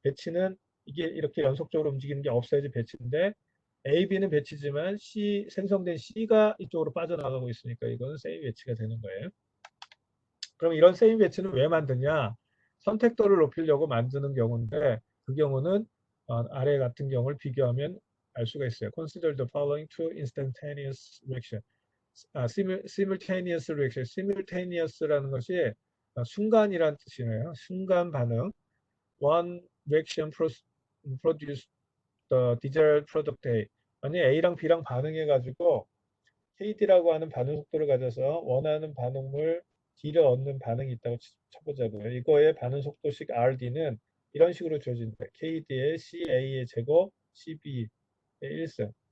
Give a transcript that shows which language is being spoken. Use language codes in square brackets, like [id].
[ko] 배치는 이게 이렇게 연속적으로 움직이는 게 없어야지 배치인데 A, B는 배치지만 생성된 C가 이쪽으로 빠져나가고 있으니까 이거는 세미 배치가 되는 거예요. 그럼 이런 세미 배치는 왜 만드냐? 선택도를 높이려고 만드는 경우인데 그 경우는 아래 같은 경우를 비교하면 알 수가 있어요. [en] Consider the following two instantaneous reaction. simultaneous reaction. [ko] simultaneous라는 것이 순간이란 뜻이네요. 순간 반응. [en] One reaction produce the desired product A. [ko] 만약 A랑 B랑 반응해가지고 KD라고 하는 반응 속도를 가져서 원하는 반응물 D를 얻는 반응이 있다고 쳐보자고요. 이거의 반응 속도식 RD는 이런 식으로 주어진다. KD의 CA의 제곱, CB의 1승.